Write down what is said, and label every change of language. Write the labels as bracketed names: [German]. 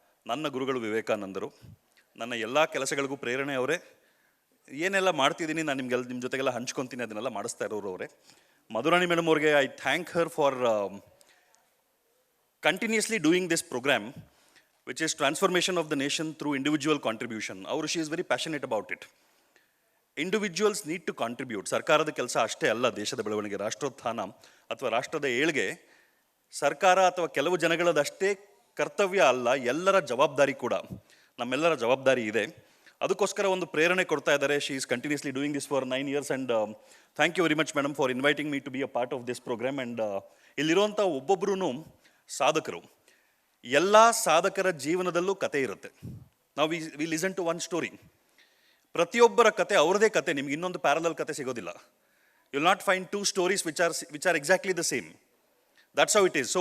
[Kannada] ನನ್ನ ಗುರುಗಳು ವಿವೇಕಾನಂದರು. ನನ್ನ ಎಲ್ಲ ಕೆಲಸಗಳಿಗೂ ಪ್ರೇರಣೆ ಅವರೇ. ಏನೆಲ್ಲ ಮಾಡ್ತಿದ್ದೀನಿ ನಾನು ನಿಮ್ಮ ಜೊತೆಗೆಲ್ಲ ಹಂಚ್ಕೊತೀನಿ, ಅದನ್ನೆಲ್ಲ ಮಾಡಿಸ್ತಾ ಇರೋರು ಅವರೇ. ಮಧುರಾಣಿ ಮೇಡಮ್ ಅವ್ರಿಗೆ [English] I thank her for continuously doing this program, which is transformation of the nation through individual contribution. She is very passionate about it. Individuals need to contribute. [Kannada] ಸರ್ಕಾರದ ಕೆಲಸ ಅಷ್ಟೇ ಅಲ್ಲ ದೇಶದ ಬೆಳವಣಿಗೆ, ರಾಷ್ಟ್ರೋತ್ಥಾನ ಅಥವಾ ರಾಷ್ಟ್ರದ ಏಳ್ಗೆ ಸರ್ಕಾರ ಅಥವಾ ಕೆಲವು ಜನಗಳದಷ್ಟೇ ಕರ್ತವ್ಯ ಅಲ್ಲ, ಎಲ್ಲರ ಜವಾಬ್ದಾರಿ ಕೂಡ, ನಮ್ಮೆಲ್ಲರ ಜವಾಬ್ದಾರಿ ಇದೆ. ಅದಕ್ಕೋಸ್ಕರ ಒಂದು ಪ್ರೇರಣೆ ಕೊಡ್ತಾ ಇದ್ದಾರೆ. [English] She is continuously doing this for 9 years and thank you very much madam for inviting me to be a part of this program. [Kannada] And ಇಲ್ಲಿರುವಂಥ ಒಬ್ಬೊಬ್ಬರೂ ಸಾಧಕರು. ಎಲ್ಲ ಸಾಧಕರ ಜೀವನದಲ್ಲೂ ಕತೆ ಇರುತ್ತೆ. ನಾವು [English] We listen to one story. [Kannada] ಪ್ರತಿಯೊಬ್ಬರ ಕತೆ ಅವ್ರದೇ ಕತೆ, ನಿಮ್ಗೆ ಇನ್ನೊಂದು ಪ್ಯಾರಲಲ್ ಕತೆ ಸಿಗೋದಿಲ್ಲ. [English] You will not find two stories which are exactly the same. That's how it is.